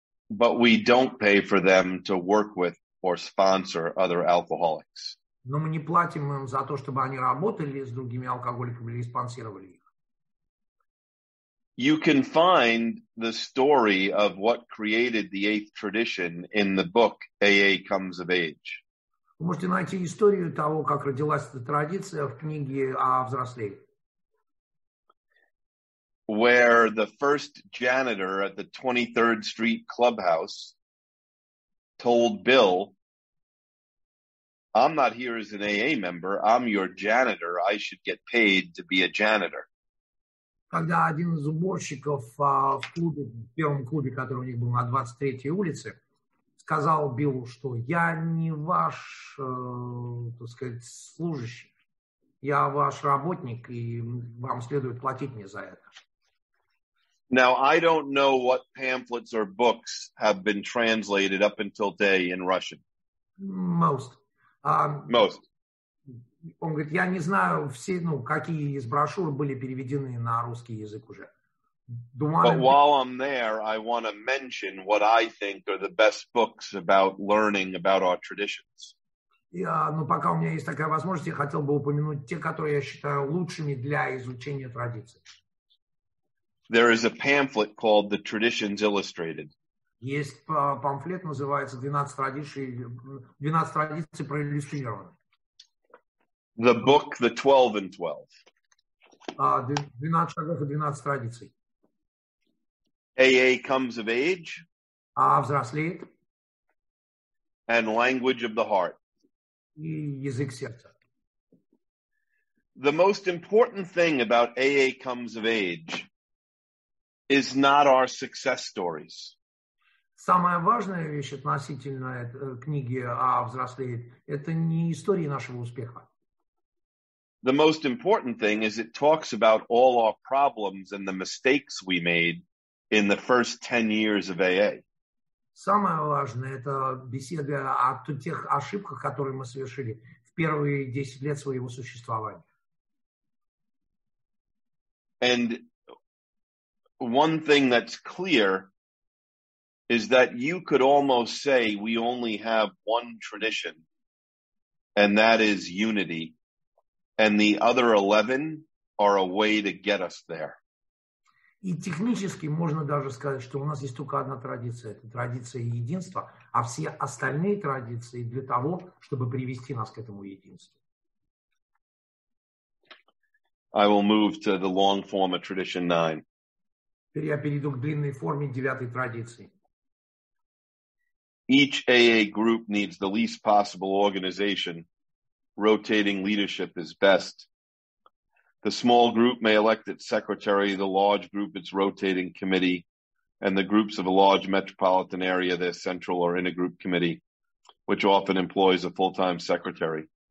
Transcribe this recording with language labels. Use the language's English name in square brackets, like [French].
[English] But we don't pay for them to work with or sponsor other alcoholics. [Russian] Но мы не платим им за то, чтобы они работали с другими алкоголиками или спонсировали их. [English] You can find the story of what created the eighth tradition in the book AA Comes of Age. [Russian] Вы можете найти историю того, как родилась эта традиция в книге о взрослее. [English] Where the first janitor at the 23rd Street Clubhouse told Bill, "I'm not here as an AA member. I'm your janitor. I should get paid to be a janitor." [Russian] Когда один из уборщиков в клубе, в первом клубе, который у них был на 23-й улице, сказал Биллу, что я не ваш, так сказать, служащий, я ваш работник, и вам следует платить мне за это. [English] Now, I don't know what pamphlets or books have been translated up until today in Russian. Most. Most. [Russian] Он говорит, я не знаю, все, какие из брошюр были переведены на русский язык уже. [English] But while I'm there, I want to mention what I think are the best books about learning about our traditions. [Russian] Но пока у меня есть такая возможность, я хотел бы упомянуть те, которые я считаю лучшими для изучения традиций. [English] There is a pamphlet called The Traditions Illustrated. [Russian] Есть памфлет, называется 12 традиций проиллюстрированы. [English] The book, The 12 and 12. [Russian] 12 шагов и 12 традиций. [English] AA Comes of Age. [Russian] Взрослеет. [English] And Language of the Heart. [Russian] И язык сердца. [English] The most important thing about AA Comes of Age is not our success stories. [Russian] Самая важная вещь относительно книги «Взрослеет» — это не истории нашего успеха. [English] The most important thing is it talks about all our problems and the mistakes we made in the first 10 years of AA. [Russian] Самое важное — это беседа о тех ошибках, которые мы совершили в первые 10 лет своего существования. [English] And one thing that's clear is that you could almost say we only have one tradition, and that is unity, and the other 11 are a way to get us there. [Russian] И технически можно даже сказать, что у нас есть только одна традиция. Это традиция единства, а все остальные традиции для того, чтобы привести нас к этому единству. [English] I will move to the long form of tradition 9. [Russian] Теперь я перейду к длинной форме 9 традиции. [English] Each AA group needs the least possible organization. Rotating leadership is best. The small group may elect its secretary, the large group its rotating committee, and the groups of a large metropolitan area their central or intergroup committee, which often employs a full-time secretary.